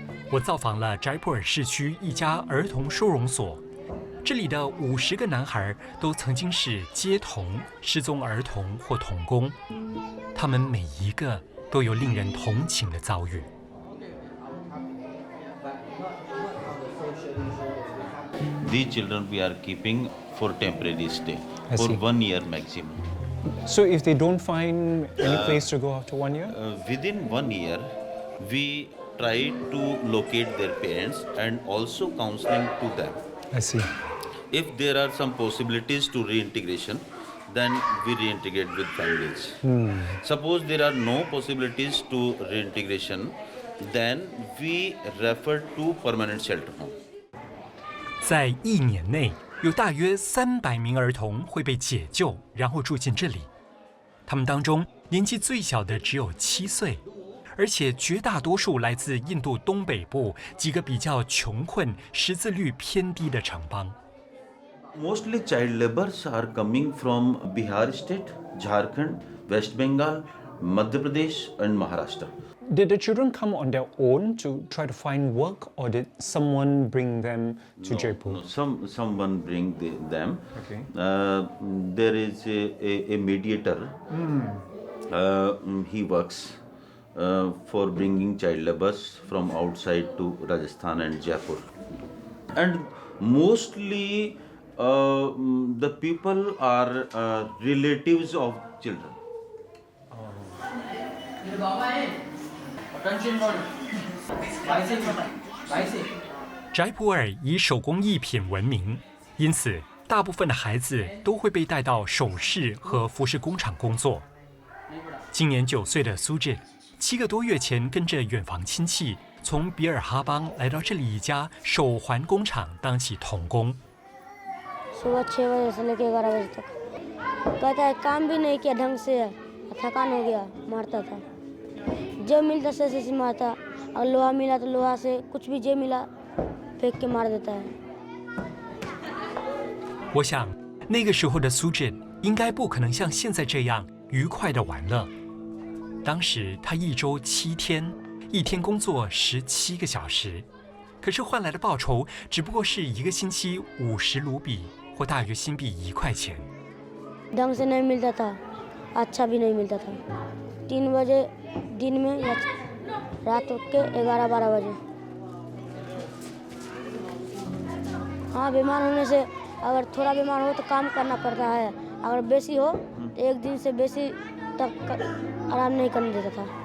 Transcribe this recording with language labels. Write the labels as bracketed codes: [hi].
[zh] 我造访了斋普尔市区一家儿童收容所，这里的50个男孩都曾经是街童、失踪儿童或童工，他们每一个都有令人同情的遭遇。 [en] These children we are keeping for temporary stay, for 1 year maximum. So if they don't find any place to go after 1 year? Within 1 year, we try to locate their parents and also counseling to them. I see. If there are some possibilities to reintegration, then we reintegrate with families. Suppose there are no possibilities to reintegration, then we refer to permanent shelter home. [zh] 在1年内，有大约300名儿童会被解救，然后住进这里。他们当中年纪最小的只有7岁，而且绝大多数来自印度东北部几个比较穷困、识字率偏低的城邦。 [en] Mostly child laborers are coming from Bihar state, Jharkhand, West Bengal, Madhya Pradesh and Maharashtra. Did the children come on their own to try to find work, or did someone bring them to Jaipur? No, someone bring them. Okay. There is a mediator. He works for bringing child laborers from outside to Rajasthan and Jaipur. And mostly the people are relatives of children. Oh. [zh] 斋普尔以手工艺品闻名，因此大部分的孩子都会被带到首饰和服饰工厂工作。今年9岁的苏志，7个多月前跟着远房亲戚从比尔哈邦来到这里一家手环工厂当起童工。 [hi] सुबह 6 बजे से लेकर 11 बजे तक कहता है काम भी नहीं किया ढंग से थकान हो गया मारता था जो मिलता से मारता और लोहा मिला तो लोहा से कुछ भी जो मिला फेंक के मार देता है [zh] 我想那个时候的苏志应该不可能像现在这样愉快的玩乐。当时他1周7天，1天工作17个小时，可是换来的报酬只不过是1个星期50卢比，或大约新币1块钱。 [hi] ढंग से नहीं मिलता था अच्छा भी नहीं मिलता था 3 बजे दिन में या रात के 11-12 बजे हाँ बीमार होने से अगर थोड़ा बीमार हो तो काम करना पड़ता है अगर बेसी हो तो 1 दिन से बेसी तक आराम नहीं करने देता था